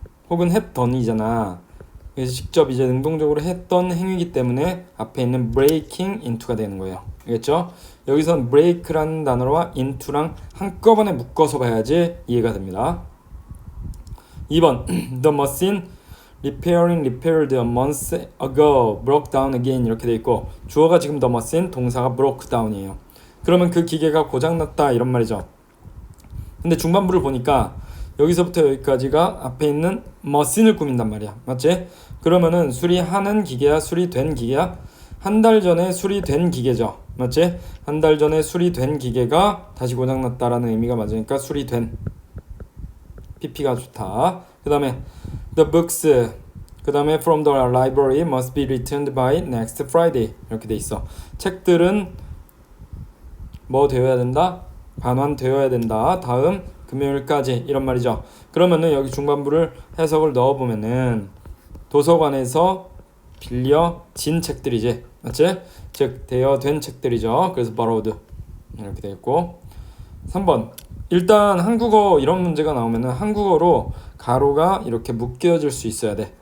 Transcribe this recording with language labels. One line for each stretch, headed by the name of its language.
Korean: 혹은 했던이잖아. 그래서 직접 이제 능동적으로 했던 행위이기 때문에 앞에 있는 breaking into가 되는 거예요. 알겠죠? 여기선 break라는 단어와 into랑 한꺼번에 묶어서 봐야지 이해가 됩니다.
English: 2번 The machine repaired a month ago broke down again
Korean: 이렇게 돼 있고 주어가 지금
English: the machine
Korean: 동사가
English: broke down이에요.
Korean: 그러면 그 기계가 고장났다 이런 말이죠. 근데 중반부를 보니까 여기서부터 여기까지가 앞에 있는 machine을 꾸민단 말이야. 맞지? 그러면은 수리하는 기계야 수리된 기계야? 한 달 전에 수리된 기계죠. 맞지? 한 달 전에 수리된 기계가 다시 고장났다라는 의미가 맞으니까 수리된 pp가 좋다. 그 다음에
English: the books 그 다음에 from the library must be returned by next Friday
Korean: 이렇게 돼 있어. 책들은 뭐 되어야 된다? 반환되어야 된다. 다음 금요일까지 이런 말이죠. 그러면은 여기 중반부를 해석을 넣어보면은 도서관에서 빌려진 책들이지. 맞지? 즉 되어된 책들이죠. 그래서 borrowed 이렇게 돼 있고 3번 일단 한국어 이런 문제가 나오면은 한국어로 가로가 이렇게 묶여질 수 있어야 돼.